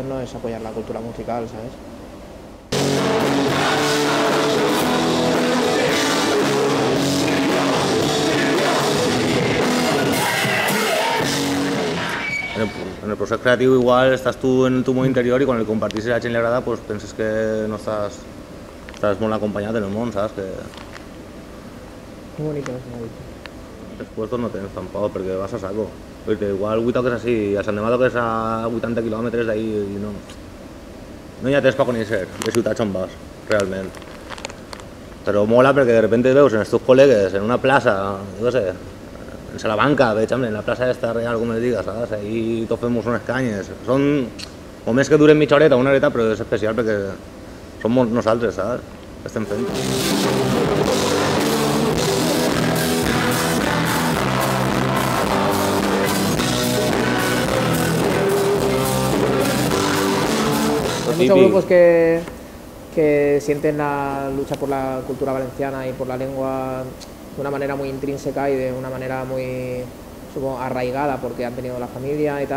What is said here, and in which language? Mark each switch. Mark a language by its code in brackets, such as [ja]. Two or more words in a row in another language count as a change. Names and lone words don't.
[es] No es apoyar la cultura musical, ¿sabes? En el proceso creativo igual estás tú en tu mundo interior y con el compartir [ca] si la gent li agrada pues penses que no estàs molt acompanyat en el món, saps? Que... [es] Muy bonito, es muy bonito. [ca] Els puestos no tens tampoc, perquè vas a saco. Perquè igual avui toques així, a Sant Demà toques a 80 quilòmetres d'ahí i no hi ha temps per conèixer de ciutats on vas, realment. Però mola perquè [es] de repente [ca] veus en els teus col·legues en una plaça, jo què sé, en Salamanca, veig, en la plaça esta real, com es diga, saps? Ahí tots fem unes canyes. Són moments que duren mitja horeta, una horeta, però és especial perquè som nosaltres, saps? Estem fent. [es] Hay muchos grupos que sienten la lucha por la cultura valenciana y por la lengua de una manera muy intrínseca y de una manera muy, supongo, arraigada porque han tenido la familia y tal.